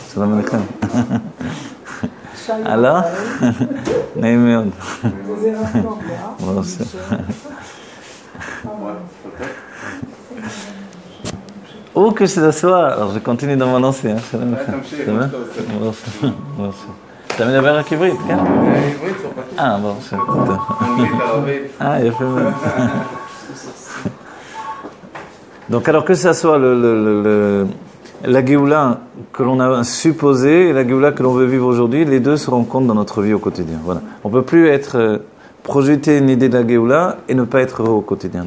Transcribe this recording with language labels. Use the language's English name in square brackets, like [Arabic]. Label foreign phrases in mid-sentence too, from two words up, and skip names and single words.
[French] Alors, ou que ce soit, alors je continue dans mon lancée. Ça va? [Hebrew] אתה מדבר רק עברית, כן? עברית, צרפתית. ברור ש... אנגלית, ערבית. יפה מאוד. [French] Donc alors que ça soit la Géoula que l'on a supposée et la Géoula que l'on veut vivre aujourd'hui, les deux se rencontrent dans notre vie au quotidien. Voilà. On ne peut plus être projeter une idée de la Géoula et ne pas être heureux au quotidien.